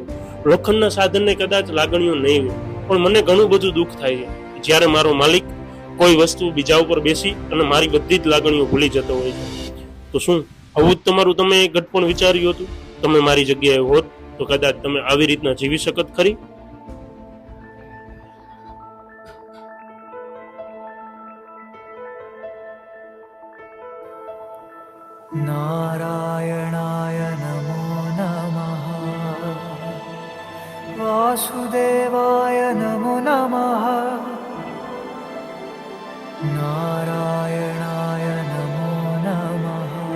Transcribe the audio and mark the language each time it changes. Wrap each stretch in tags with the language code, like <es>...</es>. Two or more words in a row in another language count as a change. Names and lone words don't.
<gu>લોખંડના સાધનને કદાચ લાગણીઓ નહીં હોય, પણ મને ઘણું બધું દુઃખ થાય છે જ્યારે મારો માલિક કોઈ વસ્તુ બીજા ઉપર બેસી અને મારી બધી જ લાગણીઓ ભૂલી જતો હોય છે. તો શું આવું જ તમારું તમે ઘટપણ વિચાર્યું હતું? તમે મારી જગ્યાએ હોત તો કદાચ તમે આવી રીતના જીવી શકત ખરી?</gu> <sa>नारायणाय नमो नमः वासुदेवाय नमो नमः नारायणाय नमो नमः</sa>